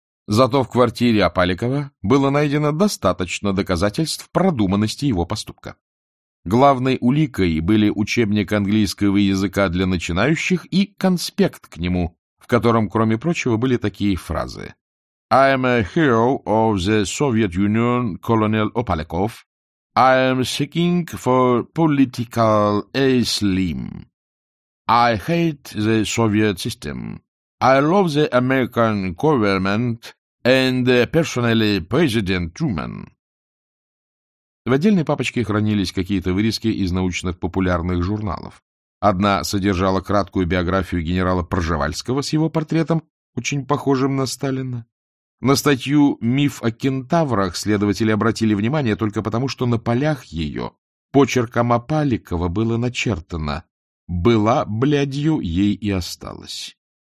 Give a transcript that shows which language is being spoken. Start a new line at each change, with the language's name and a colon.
Russian: Зато в квартире Апаликова было найдено достаточно доказательств продуманности его поступка. Главной уликой были учебник английского языка для начинающих и конспект к нему, в котором, кроме прочего, были такие фразы.
English: «I am a hero of the Soviet Union, Colonel Opalekov. I am seeking for political asylum. I hate the Soviet system. I love the American government and personally President Truman».
Russian: В отдельной папочке хранились какие-то вырезки из научных популярных журналов. Одна содержала краткую биографию генерала Пржевальского с его портретом, очень похожим на Сталина. На статью «Миф о кентаврах» следователи обратили внимание только потому, что на полях ее почерком Апаликова было начертано «Была блядью, ей и осталась».